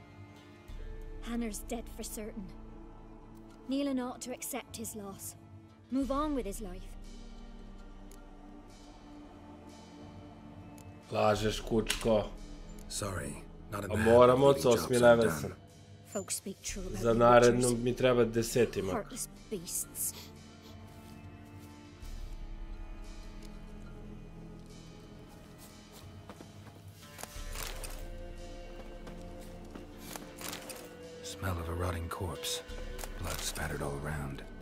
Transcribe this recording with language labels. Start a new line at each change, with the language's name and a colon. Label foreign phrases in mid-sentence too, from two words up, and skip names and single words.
English: Hannah's dead for certain. Neelan ought to accept his loss. Move on with his life.
Serbian: Lažeš, kučko.
English: Sorry, not a
Serbian: bad. A moramo, 8 level sam.
English: Folks speak true about
Serbian: Za
English: the
Serbian: naredno
English: Witchers.
Serbian: mi treba 10.
English: Heartless beasts. Smell of a rotting corpse. Blood spattered all around.